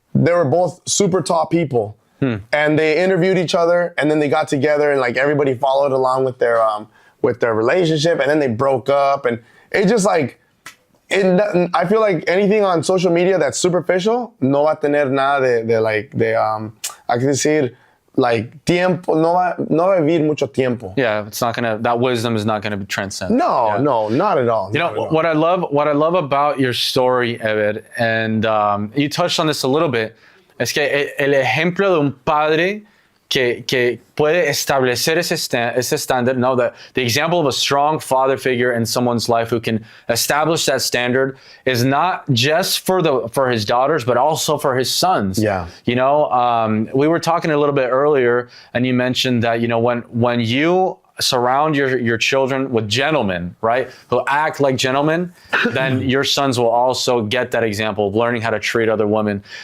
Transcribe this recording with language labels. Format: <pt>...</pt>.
<en>They were both super tall people. And they interviewed each other, and then they got together, and like everybody followed along with their relationship, and then they broke up, and it just like, I feel like anything on social media that's superficial</en> <es>no va a tener nada de hay que decir, like tiempo, no va a vivir mucho tiempo.</es> <en>Yeah, it's not gonna. That wisdom is not gonna transcend. No, Yeah. no, not at all. You know what I love about your story, Evid, and you touched on this a little bit.</en> <es>Es que el ejemplo de un padre que puede establecer ese standard.</es> <en>No, the example of a strong father figure in someone's life who can establish that standard is not just for his daughters, but also for his sons. Yeah. You know, we were talking a little bit earlier, and you mentioned that, you know, when you surround your children with gentlemen, right, who act like gentlemen, then your sons will also get that example of learning how to treat other women.</en>